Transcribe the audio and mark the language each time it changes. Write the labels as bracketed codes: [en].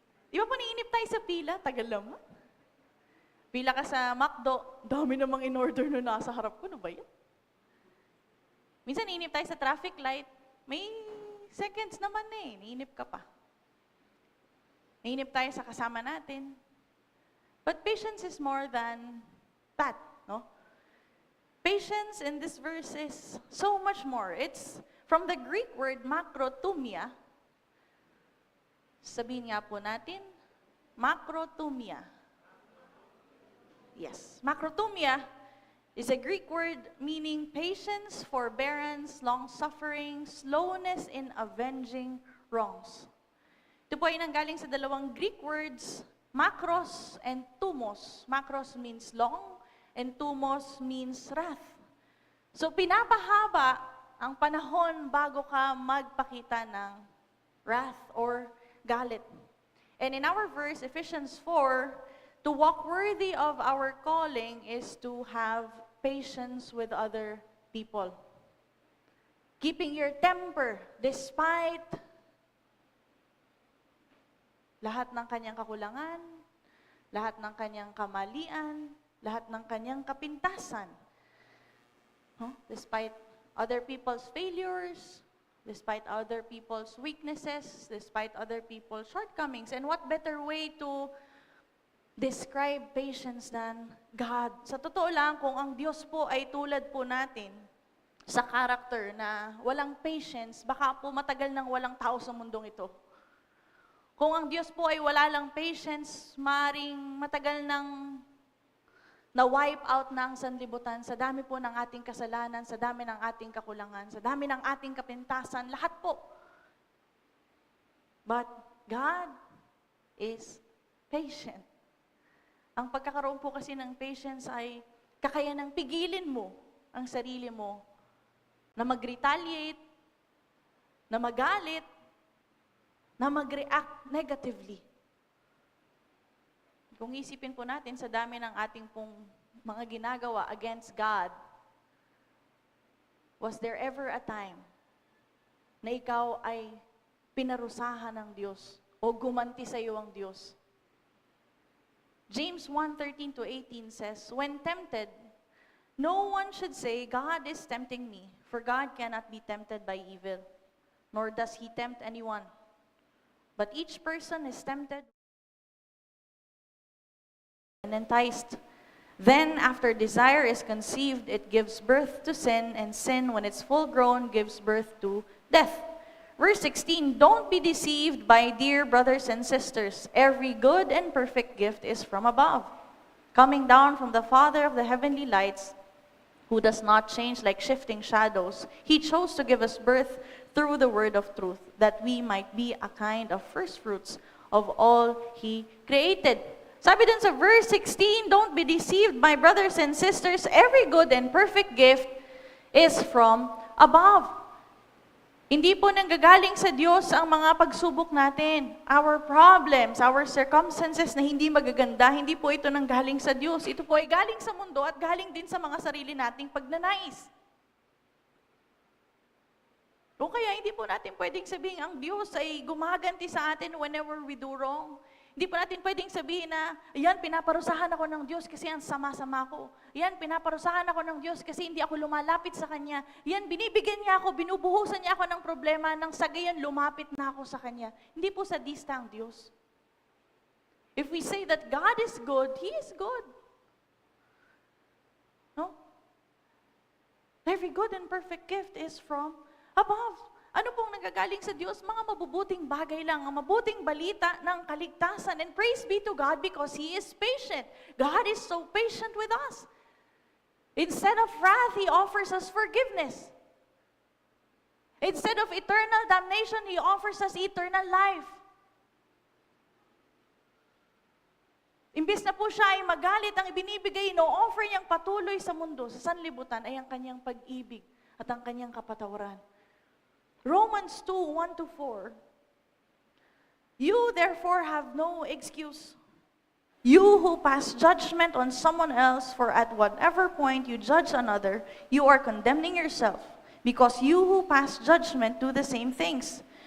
[tl] Di ba po naiinip tayo sa pila? Tagal naman. Pila ka sa McDo, dami namang in-order na nasa harap ko. Ano ba yan? Minsan naiinip tayo sa traffic light, may seconds naman eh. Naiinip ka pa. Nainip tayo sa kasama natin. [en] But patience is more than that, no? Patience in this verse is so much more. It's from the Greek word makrotumia. [tl] Sabihin nga po natin, [en] makrotumia. Yes, makrotumia is a Greek word meaning patience, forbearance, long-suffering, slowness in avenging wrongs. [tl] Ito po ay nanggaling sa dalawang Greek words, makros and tumos. [en] Makros means long, and tumos means wrath. [tl] So pinapahaba ang panahon bago ka magpakita ng wrath or galit. [en] And in our verse, Ephesians 4, to walk worthy of our calling is to have patience with other people. Keeping your temper despite [tl] lahat ng kanyang kakulangan, lahat ng kanyang kamalian, lahat ng kanyang kapintasan. [en] Despite other people's failures, despite other people's weaknesses, despite other people's shortcomings. And what better way to describe patience than God? [tl] Sa totoo lang, kung ang Diyos po ay tulad po natin sa character na walang patience, baka po matagal nang walang tao sa mundong ito. Kung ang Diyos po ay wala lang patience, maring matagal nang na-wipe out ng sanlibutan sa dami po ng ating kasalanan, sa dami ng ating kakulangan, sa dami ng ating kapintasan, lahat po. [en] But God is patient. [tl] Ang pagkakaroon po kasi ng patience ay kakayanang pigilin mo ang sarili mo na mag-retaliate, na magalit, na mag-react negatively. Kung isipin po natin sa dami ng ating pong mga ginagawa against God, [en] was there ever a time [tl] na ikaw ay pinarusahan ng Diyos o gumanti sa iyo ang Diyos? [en] James 1:13-18 says, when tempted, no one should say, God is tempting me, for God cannot be tempted by evil, nor does He tempt anyone. But each person is tempted and enticed Then, after desire is conceived, it gives birth to sin, and sin, when it's full grown, gives birth to death. Verse 16, don't be deceived, my dear brothers and sisters. Every good and perfect gift is from above, coming down from the Father of the heavenly lights, who does not change like shifting shadows. He chose to give us birth through the word of truth, that we might be a kind of first fruits of all He created. [tl] Sabi dun sa verse 16, [en] don't be deceived, my brothers and sisters. Every good and perfect gift is from above. [tl] Hindi po nanggagaling sa Diyos ang mga pagsubok natin. [en] Our problems, our circumstances [tl] na hindi magaganda, hindi po ito nanggaling sa Diyos. Ito po ay galing sa mundo at galing din sa mga sarili nating pagnanais. O kaya hindi po natin pwedeng sabihin ang Diyos ay gumaganti sa atin [en] whenever we do wrong. [tl] Hindi po natin pwedeng sabihin na, yan, pinaparusahan ako ng Diyos kasi ang sama-sama ko. Yan, pinaparusahan ako ng Diyos kasi hindi ako lumalapit sa Kanya. Yan, binibigyan niya ako, binubuhusan niya ako ng problema, nang sa gayon lumapit na ako sa Kanya. Hindi po sadista ang Diyos. [en] If we say that God is good, He is good. No? Every good and perfect gift is from above. [tl] Ano pong nagagaling sa Diyos? Mga mabubuting bagay lang, ang mabuting balita ng kaligtasan. [en] And praise be to God because He is patient. God is so patient with us. Instead of wrath, He offers us forgiveness. Instead of eternal damnation, He offers us eternal life. [tl] Imbis na po siya ay magalit, ang ibinibigay, no-offer niyang patuloy sa mundo, sa sanlibutan, ay ang kanyang pag-ibig at ang kanyang kapatawaran. [en] Romans 2:1-4. You therefore have no excuse. You who pass judgment on someone else, for at whatever point you judge another, you are condemning yourself, because you who pass judgment do the same things.